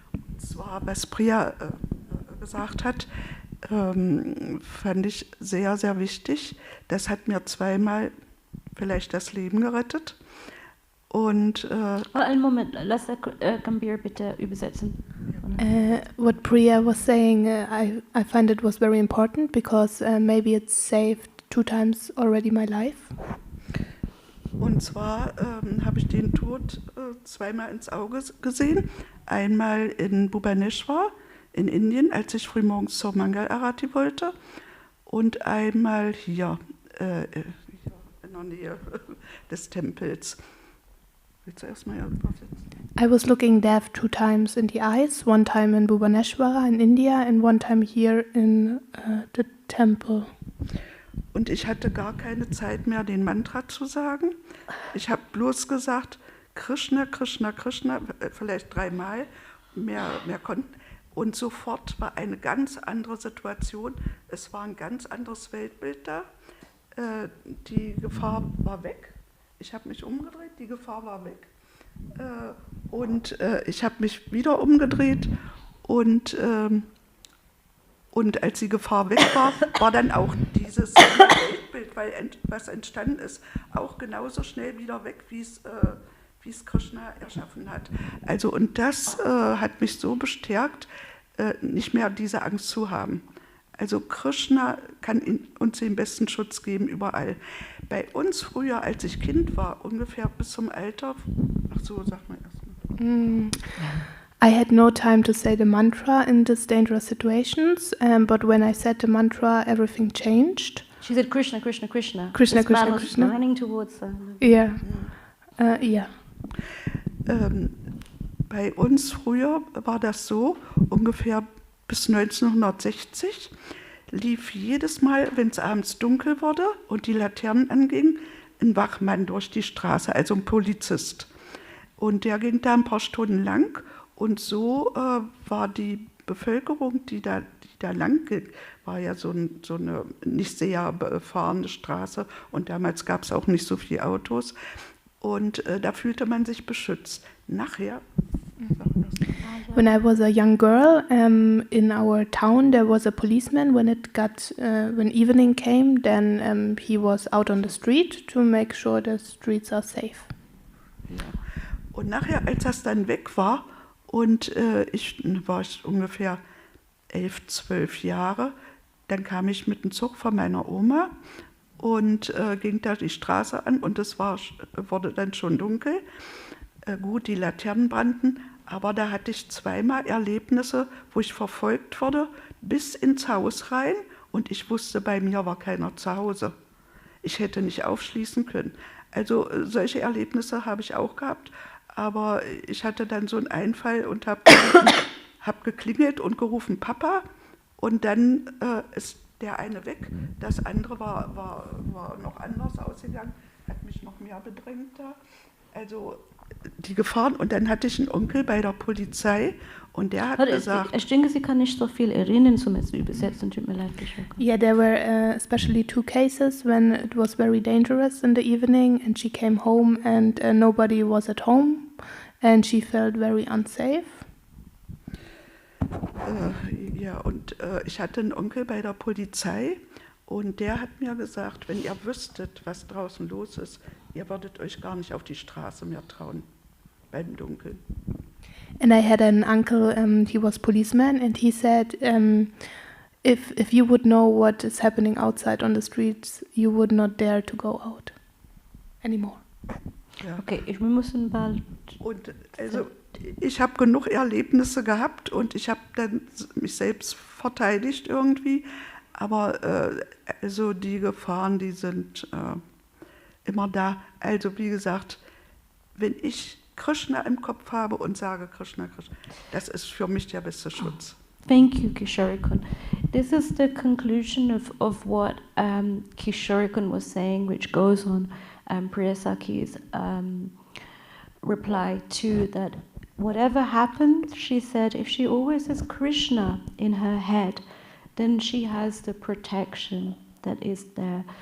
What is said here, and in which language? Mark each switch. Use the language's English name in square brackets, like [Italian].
[German] Und zwar, was Priya gesagt hat, fand ich sehr, sehr wichtig. Das hat mir zweimal vielleicht das Leben gerettet. Und einen Moment, lass Gambhir bitte übersetzen. [English] What Priya was saying, I find it was very important, because maybe it saved 2 times already my life. [German] Und zwar habe ich den Tod zweimal ins Auge gesehen. Einmal in Bhubaneswar in Indien, als ich frühmorgens zur Mangal Arati wollte. Und einmal hier in der Nähe des Tempels. Willst du erstmal übersetzen? I was looking death 2 times in the eyes, 1 time in Bhubaneswar in India and 1 time here in the temple. Und ich hatte gar keine Zeit mehr, den Mantra zu sagen. Ich habe bloß gesagt, Krishna, Krishna, Krishna, vielleicht 3-mal, mehr konnten. Und sofort war eine ganz andere Situation. Es war ein ganz anderes Weltbild da. Die Gefahr war weg. Ich habe mich umgedreht, die Gefahr war weg. Und ich habe mich wieder umgedreht und als die Gefahr weg war, war dann auch dieses Weltbild, weil was entstanden ist, auch genauso schnell wieder weg, wie es Krishna erschaffen hat. Also, und das hat mich so bestärkt, nicht mehr diese Angst zu haben. Also Krishna kann uns den besten Schutz geben überall. Bei uns früher, als ich Kind war, ungefähr bis zum Alter, ach so, sag mal erstmal. [English] I had no time to say the mantra in these dangerous situations, but when I said the mantra, everything changed. She said Krishna, Krishna, Krishna. Krishna, This Krishna, man was Krishna. running towards her. Yeah. Yeah. [German] Bei uns früher war das so, ungefähr bis 1960 lief jedes Mal, wenn es abends dunkel wurde und die Laternen angingen, ein Wachmann durch die Straße, also ein Polizist. Und der ging da ein paar Stunden lang und so war die Bevölkerung, die da lang ging, war ja so eine nicht sehr befahrene Straße und damals gab es auch nicht so viele Autos und da fühlte man sich beschützt. Nachher... [English] When I was a young girl, in our town there was a policeman. When evening came, then he was out on the street to make sure the streets are safe. [German] Ja. Und nachher, als das dann weg war und ich war ungefähr 11, 12 Jahre, dann kam ich mit dem Zug von meiner Oma und ging da die Straße an und es wurde dann schon dunkel. Gut, die Laternen brannten, aber da hatte ich zweimal Erlebnisse, wo ich verfolgt wurde, bis ins Haus rein und ich wusste, bei mir war keiner zu Hause. Ich hätte nicht aufschließen können. Also solche Erlebnisse habe ich auch gehabt, aber ich hatte dann so einen Einfall und habe geklingelt und gerufen, Papa, und dann ist der eine weg, das andere war noch anders ausgegangen, hat mich noch mehr bedrängt da. Also die Gefahren, und dann hatte ich einen Onkel bei der Polizei und der hat gesagt... Ich denke, sie kann nicht so viel erinnern, zum Übersetzen, tut mir leid. [English] Yeah, there were especially 2 cases when it was very dangerous in the evening and she came home and nobody was at home and she felt very unsafe. [German] Ja, und ich hatte einen Onkel bei der Polizei und der hat mir gesagt, wenn ihr wüsstet, was draußen los ist, ihr würdet euch gar nicht auf die Straße mehr trauen, beim Dunkeln. [English] And I had an uncle, he was policeman, and he said, if you would know what is happening outside on the streets, you would not dare to go out anymore. [German] Ja. Okay, wir müssen bald. Und also ich habe genug Erlebnisse gehabt und ich habe dann mich selbst verteidigt irgendwie, aber also die Gefahren, die sind immer da. Also wie gesagt, wenn ich Krishna im Kopf habe und sage Krishna, Krishna, das ist für mich der beste Schutz. [English] Thank you, Kishore-kun. This is the conclusion of what Kishore-kun was saying, which goes on Priyasaki's reply to that. Whatever happens, she said, if she always has Krishna in her head, then she has the protection that is there.